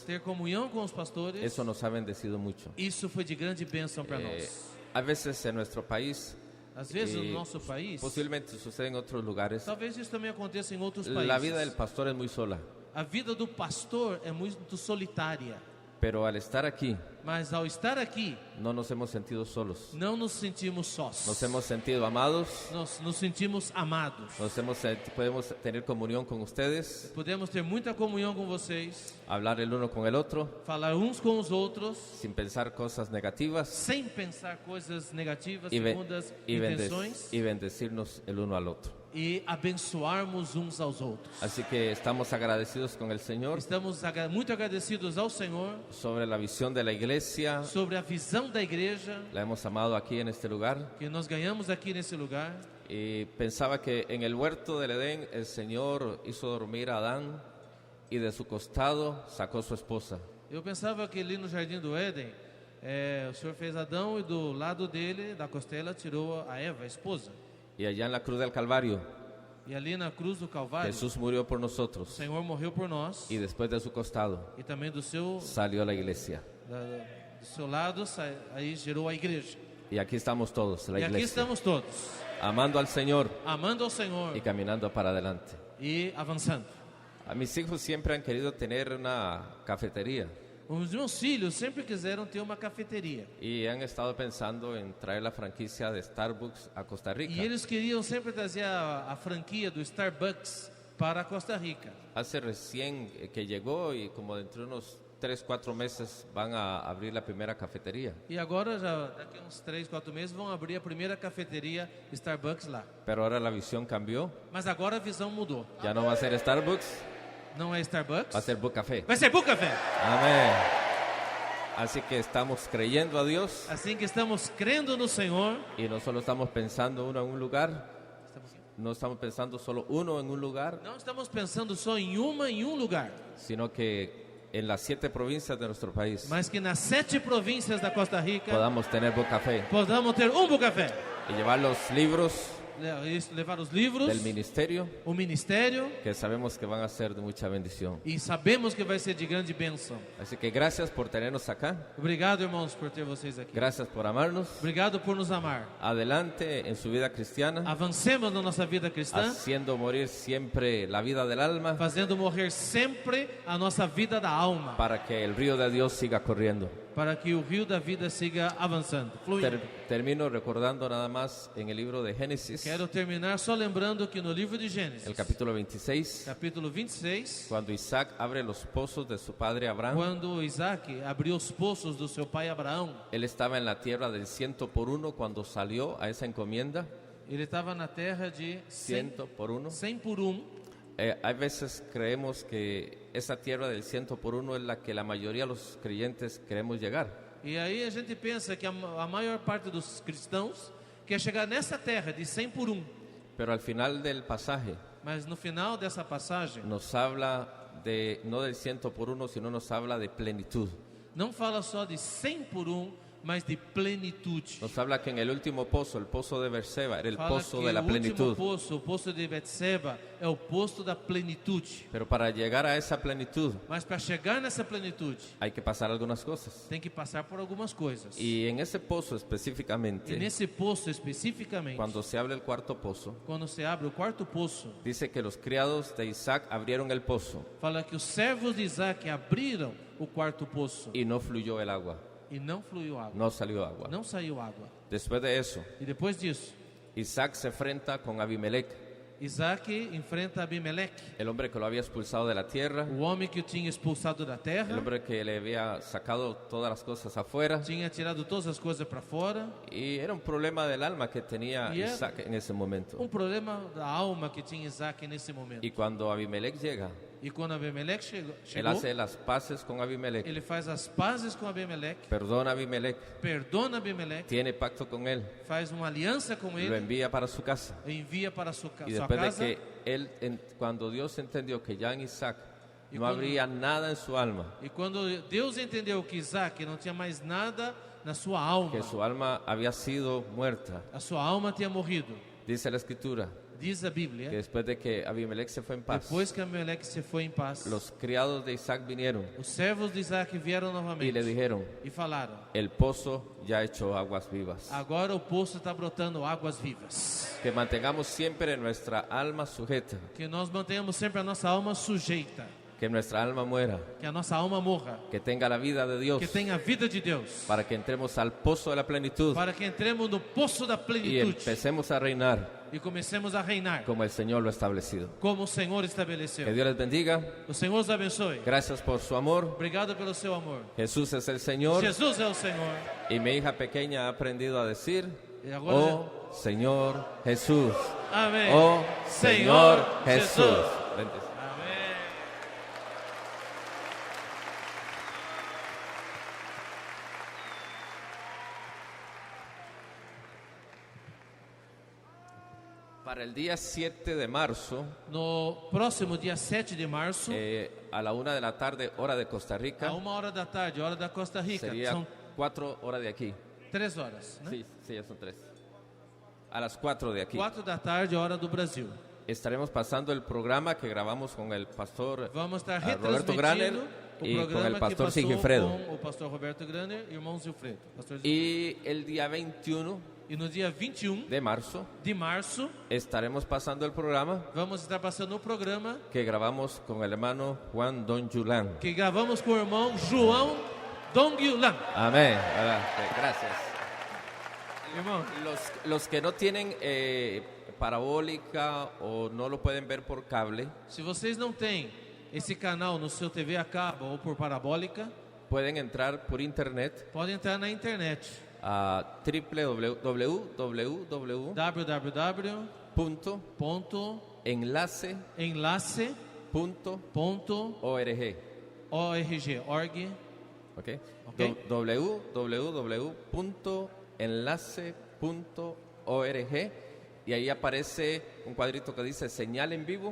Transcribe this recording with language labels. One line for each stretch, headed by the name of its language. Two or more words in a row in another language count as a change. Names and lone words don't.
Portuguese: ter comunhão com os pastores,
Spanish: eso nos ha bendecido mucho.
Portuguese: isso foi de grande bênção para nós.
Spanish: A veces en nuestro país,
Portuguese: Às vezes
Spanish: y
Portuguese: no nosso país,
Spanish: posiblemente sucede en otros lugares,
Portuguese: talvez isso também aconteça em outros países.
Spanish: la vida del pastor es muy sola,
Portuguese: A vida do pastor é muito solitária,
Spanish: pero al estar aquí
Portuguese: mas ao estar aqui,
Spanish: no nos hemos sentido solos,
Portuguese: não nos sentimos sós.
Spanish: nos hemos sentido amados,
Portuguese: Nós nos sentimos amados.
Spanish: podemos tener comunión con ustedes,
Portuguese: Podemos ter muita comunhão com vocês,
Spanish: hablar el uno con el otro,
Portuguese: falar uns com os outros,
Spanish: sin pensar cosas negativas
Portuguese: sem pensar coisas negativas,
Spanish: y,
Portuguese: segundas intenções,
Spanish: y bendecirnos el uno al otro.
Portuguese: e abençoarmos uns aos outros.
Spanish: Así que estamos agradecidos con el Señor
Portuguese: Estamos muito agradecidos ao Senhor
Spanish: sobre la visión de la iglesia,
Portuguese: sobre a visão da igreja
Spanish: la hemos amado aquí en este lugar.
Portuguese: que nós ganhamos aqui nesse lugar.
Spanish: Y pensaba que en el huerto del Edén el Señor hizo dormir a Adán y de su costado sacó su esposa.
Portuguese: Eu pensava que ali no Jardim do Éden, o Senhor fez Adão e do lado dele, da costela, tirou a Eva, a esposa.
Spanish: Y allá en la cruz del Calvario
Portuguese: E ali na cruz do Calvário,
Spanish: Jesús murió por
Portuguese: o
Spanish: nosotros
Portuguese: Senhor morreu por nós.
Spanish: y después de su costado
Portuguese: E também do seu
Spanish: salió la iglesia.
Portuguese: do seu lado, aí gerou a igreja.
Spanish: Y aquí estamos todos, la
Portuguese: E aqui
Spanish: iglesia,
Portuguese: estamos todos,
Spanish: amando al Señor
Portuguese: amando ao Senhor
Spanish: y caminando para adelante.
Portuguese: e avançando.
Spanish: A mis hijos siempre han querido tener una cafetería
Portuguese: Os meus filhos sempre quiseram ter uma cafeteria.
Spanish: y han estado pensando en traer la franquicia de Starbucks a Costa
Portuguese: E Rica. eles queriam sempre trazer a franquia do Starbucks para Costa Rica.
Spanish: Hace recién que llegó y como dentro de unos 3, 4 meses van a abrir la primera cafetería.
Portuguese: E agora, já daqui a uns 3, 4 meses, vão abrir a primeira cafeteria Starbucks lá.
Spanish: Pero ahora la visión cambió.
Portuguese: Mas agora a visão mudou.
Spanish: Ya no va a ser Starbucks,
Portuguese: Não é Starbucks,
Spanish: va a ser Book Café.
Portuguese: vai ser Book Café.
Spanish: Amén. Así que estamos creyendo a Dios
Portuguese: Assim que estamos crendo no Senhor,
Spanish: y no solo estamos pensando uno en un lugar, no estamos pensando solo uno en un lugar,
Portuguese: não estamos pensando só em um lugar,
Spanish: sino que en las 7 provincias de nuestro país
Portuguese: mas que nas 7 províncias da Costa Rica
Spanish: podamos tener Book Café
Portuguese: podamos ter Book Café.
Spanish: y llevar los libros
Portuguese: Levar os livros,
Spanish: del ministerio
Portuguese: o ministério,
Spanish: que sabemos que van a ser de mucha bendición.
Portuguese: e sabemos que vai ser de grande bênção.
Spanish: Así que gracias por tenernos acá,
Portuguese: Obrigado, irmãos, por ter vocês aqui.
Spanish: gracias por amarnos.
Portuguese: Obrigado por nos amar.
Spanish: Adelante en su vida cristiana,
Portuguese: Avancemos na nossa vida cristã,
Spanish: haciendo morir siempre la vida del alma
Portuguese: fazendo morrer sempre a nossa vida da alma,
Spanish: para que el río de Dios siga corriendo.
Portuguese: para que o rio da vida siga avançando, fluindo.
Spanish: Termino recordando nada más en el libro de Génesis,
Portuguese: Quero terminar só lembrando que no livro de Gênesis,
Spanish: el capítulo 26,
Portuguese: capítulo 26,
Spanish: cuando Isaac abre los pozos de su padre Abraham.
Portuguese: quando Isaac abriu os poços do seu pai Abraão,
Spanish: Él estaba en la tierra del 100 por 1 cuando salió a esa encomienda,
Portuguese: ele estava na terra de 100 por 1. 100 por 1.
Spanish: Hay veces creemos que esa tierra del 100 por 1 es la que la mayoría de los creyentes queremos llegar.
Portuguese: E aí a gente pensa que a maior parte dos cristãos quer chegar nessa terra de 100 por 1.
Spanish: Pero al final del pasaje
Portuguese: Mas no final dessa passagem,
Spanish: nos habla de no del 100 por 1, sino nos habla de plenitud.
Portuguese: não fala só de 100 por 1, mas de plenitude.
Spanish: Nos habla que en el último pozo, el pozo de Berseba, era el
Portuguese: Fala
Spanish: pozo
Portuguese: que
Spanish: de la
Portuguese: o último
Spanish: plenitud.
Portuguese: poço, o poço de Betseba, é o poço da plenitude.
Spanish: Pero para llegar a esa plenitud
Portuguese: Mas para chegar nessa plenitude,
Spanish: hay que pasar algunas cosas.
Portuguese: tem que passar por algumas coisas.
Spanish: Y en ese pozo
Portuguese: E
Spanish: específicamente,
Portuguese: nesse poço especificamente,
Spanish: cuando se abre el cuarto pozo,
Portuguese: quando se abre o quarto poço,
Spanish: dice que los criados de Isaac abrieron el pozo
Portuguese: fala que os servos de Isaac abriram o quarto poço
Spanish: y no fluyó el agua,
Portuguese: e não fluiu água.
Spanish: no salió agua.
Portuguese: Não saiu água.
Spanish: Después de eso,
Portuguese: E depois disso,
Spanish: Isaac se enfrenta con Abimelech,
Portuguese: Isaac enfrenta Abimeleque,
Spanish: el hombre que lo había expulsado de la tierra,
Portuguese: o homem que o tinha expulsado da
Spanish: el
Portuguese: terra,
Spanish: hombre que le había sacado todas las cosas afuera.
Portuguese: tinha tirado todas as coisas para fora.
Spanish: Y era un problema del alma que tenía Y era Isaac en ese momento.
Portuguese: Problema da alma que tinha Isaac nesse momento.
Spanish: Y cuando Abimelech llega,
Portuguese: E quando Abimeleque chegou,
Spanish: él hace las paces con Abimelech,
Portuguese: ele faz as pazes com Abimeleque,
Spanish: perdona a Abimelech,
Portuguese: perdona Abimeleque,
Spanish: tiene pacto con él,
Portuguese: faz uma aliança com
Spanish: lo
Portuguese: ele,
Spanish: envía para su casa.
Portuguese: envia para sua
Spanish: Y
Portuguese: sua
Spanish: después de
Portuguese: casa.
Spanish: que cuando Dios entendió que ya en Isaac Y no cuando- habría nada en su alma,
Portuguese: E quando Deus entendeu que Isaac não tinha mais nada na sua alma,
Spanish: que su alma había sido muerta,
Portuguese: a sua alma tinha morrido,
Spanish: dice la escritura
Portuguese: diz a Bíblia.
Spanish: que después de que Abimelech se fue en paz,
Portuguese: Depois que Abimeleque se foi em paz,
Spanish: los criados de Isaac vinieron
Portuguese: os servos de Isaac vieram
Spanish: y
Portuguese: novamente
Spanish: le dijeron:
Portuguese: e falaram:
Spanish: el pozo ya ha hecho aguas vivas.
Portuguese: agora o poço está brotando águas vivas.
Spanish: Que mantengamos siempre nuestra alma sujeta,
Portuguese: Que nós mantenhamos sempre a nossa alma sujeita,
Spanish: que nuestra alma muera,
Portuguese: que a nossa alma morra,
Spanish: que tenga la vida de Dios,
Portuguese: que tenha a vida de Deus,
Spanish: para que entremos al pozo de la plenitud
Portuguese: para que entremos no poço da
Spanish: y
Portuguese: plenitude
Spanish: empecemos a reinar
Portuguese: e comecemos a reinar
Spanish: como el Señor lo ha establecido.
Portuguese: como o Senhor
Spanish: Que
Portuguese: estabeleceu.
Spanish: Dios les bendiga.
Portuguese: O Senhor os abençoe.
Spanish: Gracias por su amor.
Portuguese: Obrigado pelo seu amor.
Spanish: Jesús es el Señor.
Portuguese: Jesus é o Senhor.
Spanish: Y mi hija pequeña ha aprendido a decir:
Portuguese: E agora,
Spanish: oh Señor Jesús.
Portuguese: amém.
Spanish: Oh Señor Jesús. Jesus. Vente.
Portuguese: Amém.
Spanish: Para el día 7 de marzo,
Portuguese: No próximo dia 7 de março,
Spanish: a la 1 de la tarde, hora de Costa
Portuguese: a Rica, 1h da tarde, hora da Costa Rica,
Spanish: sería
Portuguese: são
Spanish: 4 horas de aquí.
Portuguese: 3 horas, né?
Spanish: Sí, sí, ya son 3. A las 4 de aquí.
Portuguese: 4 da tarde, hora do Brasil.
Spanish: estaremos pasando el programa que grabamos con el pastor
Portuguese: Vamos estar Roberto Graner retransmitindo o
Spanish: y con el
Portuguese: programa que pastor passou Sigifredo. com o pastor Roberto Graner e o irmão Zilfredo. Pastor Zilfredo.
Spanish: Y el día 21
Portuguese: E no dia 21
Spanish: de marzo
Portuguese: de março,
Spanish: estaremos pasando el programa
Portuguese: vamos estar passando o programa
Spanish: que grabamos con el hermano Juan Don Yulan.
Portuguese: que gravamos com o irmão João Dongyulan.
Spanish: Amén. Gracias.
Portuguese: Irmão,
Spanish: Los que no tienen parabólica o no lo pueden ver por cable,
Portuguese: se vocês não têm esse canal no seu TV a cabo ou por parabólica,
Spanish: pueden entrar por internet
Portuguese: podem entrar na internet.
Spanish: a www.enlace.org.
Portuguese: www.enlace.org. Okay. Okay.
Spanish: www.enlace.org y ahí aparece un cuadrito que dice señal en vivo.